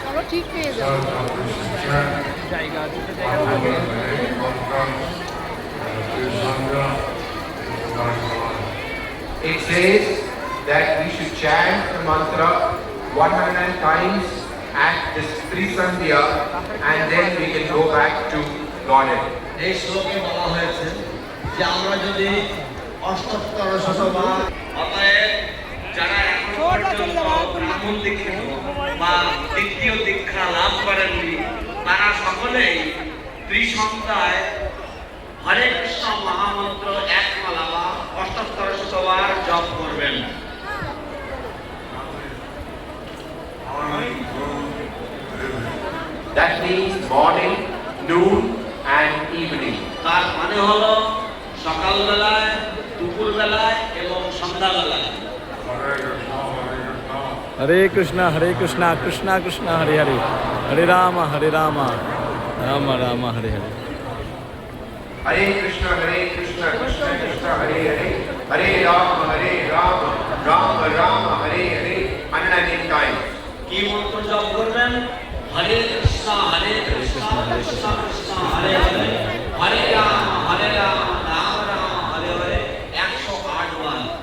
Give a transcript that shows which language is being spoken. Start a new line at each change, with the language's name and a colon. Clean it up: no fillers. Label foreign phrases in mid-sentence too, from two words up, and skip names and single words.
Bangla: ঠিক হয়ে যাবে। জায়গা দুটো জায়গা থাকে।
English: It says that we should chant the mantra 100 times at this Trisandhya and then we can go back to Godhead.
Bangla: এই শ্লোকে বলা হয়েছে যে আমরা যদি অষ্টোত্তর শতবার অতএব যারা এখন পর্যন্ত ব্রাহ্মণ দীক্ষিত বা দ্বিতীয় দীক্ষা লাভ করেননি তারা সকলেই ত্রিসন্ধ্যায় হরে কৃষ্ণ মহামন্ত্র এক মালা বা অষ্টোত্তর শতবার জপ করবেন।
English: That means morning, noon and evening.
Bangla: তার মানে হলো সকালবেলায়, দুপুরবেলায় এবং সন্ধ্যাবেলায়।
Sanskrit: হরে কৃষ্ণ কৃষ্ণ কৃষ্ণ হরে হরে, হরে রাম রাম রাম হরে হরে। Hare Krishna Krishna Krishna Hare Hare, Hare Rama Rama Rama Hare Hare, 108 times.
Bangla: কি মন্ত্র জপ করবেন?
Sanskrit: হরে কৃষ্ণ কৃষ্ণ কৃষ্ণ হরে হরে, হরে রাম রাম রাম হরে হরে 108 বার।